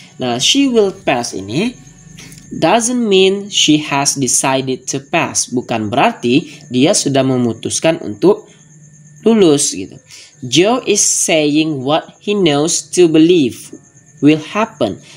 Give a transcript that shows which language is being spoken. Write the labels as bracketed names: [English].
[English] Nah, she will pass [Indonesian] ini [English] doesn't mean she has decided to pass. [Indonesian] Bukan berarti dia sudah memutuskan untuk lulus gitu. [English] Joe is saying what he knows to believe will happen.